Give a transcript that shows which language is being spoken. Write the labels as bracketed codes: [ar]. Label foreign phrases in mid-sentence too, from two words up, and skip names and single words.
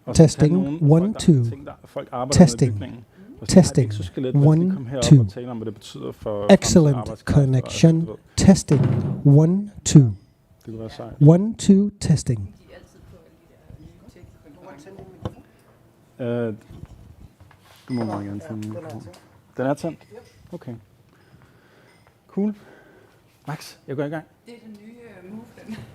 [da] Og [en] Testing, [da] nogle [en] 1, [da] folk, [en] 2. [da] Folk arbejder [en] Testing. [da] med bygningen. Og så [en] Testing, [da] ikke så skelet, lad os lige komme herop [en] 1, 2. [da] og tale om, hvad det betyder for [en] Excellent connection. Testing, 1, 2. [da] Det kunne være sejt. [en] 1, 2, testing. [da] Du må meget gerne tænde. Den er tændt? Okay. Cool. Max, jeg går i gang. Det er den nye move, den.